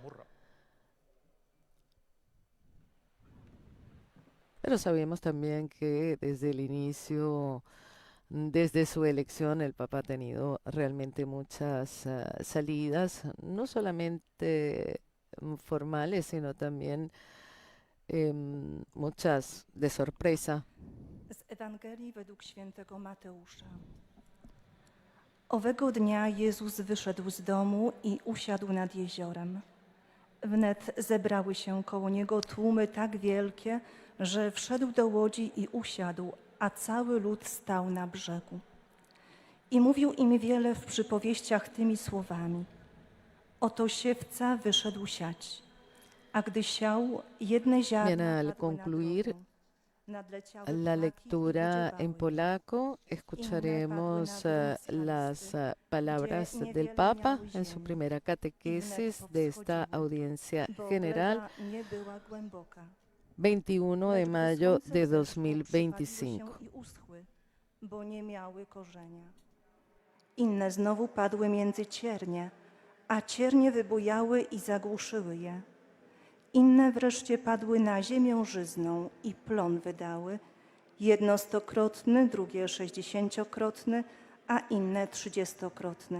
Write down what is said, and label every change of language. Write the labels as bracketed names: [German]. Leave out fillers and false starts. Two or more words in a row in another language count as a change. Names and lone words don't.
[Spanish] Pero sabemos también que desde el inicio, desde su elección, el Papa ha tenido realmente muchas salidas, no solamente formales, sino también muchas de sorpresa. [Polish] Z Ewangelii według świętego Mateusza. Owego dnia Jezus wyszedł z domu i usiadł nad jeziorem. Wnet zebrały się koło Niego tłumy tak wielkie, że wszedł do łodzi i usiadł, a cały lud stał na brzegu. I mówił im wiele w przypowieściach tymi słowami. Oto siewca wyszedł siać, a gdy siał, jedne ziarna [Spanish] Al [Polish] padły na [Spanish] concluir [Polish] drogę. Nadleciały [Spanish] la [Polish] ptaki i [Spanish] lectura en [Polish] wydziobały. [Spanish] polaco, escucharemos las palabras del Papa en su primera catequesis de esta audiencia [Polish] Bo [Spanish] general, [Polish] gleba nie była głęboka. [Spanish] 21 de [Polish] Lecz gdy [Spanish] mayo [Polish] słońce [Spanish] de [Polish] wzeszło, przypaliły [Spanish] 2025. [Polish] się i uschły, bo nie miały korzenia. Inne znowu padły między ciernie, a ciernie wybujały i zagłuszyły je. Inne wreszcie padły na ziemię żyzną i plon wydały, jedno 100-krotny, drugie 60-krotny, a inne 30-krotne.